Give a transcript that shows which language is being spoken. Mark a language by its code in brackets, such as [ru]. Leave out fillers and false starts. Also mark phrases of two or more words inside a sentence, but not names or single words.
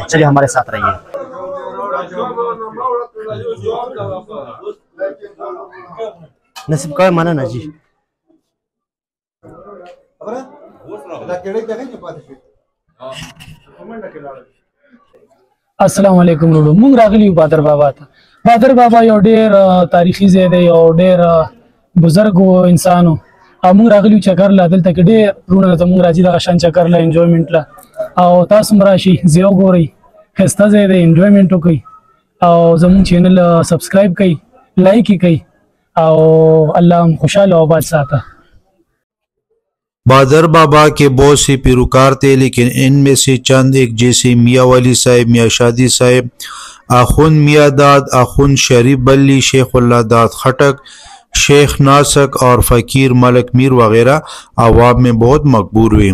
[ur] چلیے ہمارے ساتھ رہیے. نصیب کا مانا نا جی. [ps] السلام علیکم ورو مونږ راغلی بادر بابا ته. بادر بابا یو ډیر تاریخي ځای دی، یو ډیر بزرګ انسان و، او مونږ راغلی چکر لا دلته کې ډیر رونه زمونږ راځي دغه شان چکر لا انجوایمنټ لا، او تاسو هم راشئ ځای وګورئ. ښایسته ځای دی، انجوایمنټ وکړئ او زمونږ چینل سبسکرائب کړئ، لائک یې کړئ، او اللہ ہم خوشحال و آباد ساتا. [ur] بادر بابا کے بہت سے پیروکار تھے، لیکن ان میں سے چند ایک جیسے میاں ولی صاحب، میاں شادی صاحب، آخوند میاں داد، آخوند شریف بلی، شیخ اللہ داد خٹک، شیخ ناسک اور فقیر ملک میر وغیرہ عوام میں بہت مقبول ہوئے.